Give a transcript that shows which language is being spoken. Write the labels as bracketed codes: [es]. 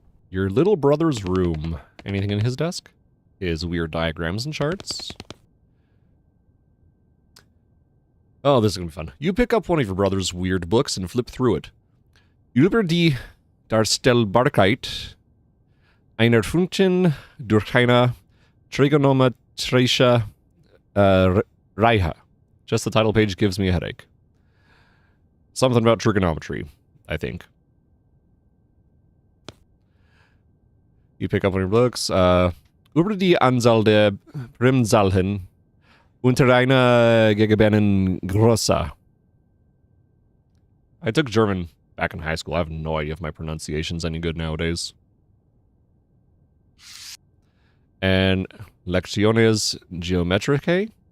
[en] Your little brother's room. Anything in his desk? His weird diagrams and charts. Oh, this is gonna be fun. You pick up one of your brother's weird books and flip through it. [de] Über die Darstellbarkeit einer Funktion durch eine trigonometrische Reihe. [en] Just the title page gives me a headache. Something about trigonometry, I think. You pick up one of your books. [de] Über die Anzahl der Primzahlen unter einer gegebenen Größe. [en] I took German back in high school. I have no idea if my pronunciation's any good nowadays. And Lecciones Geometricae.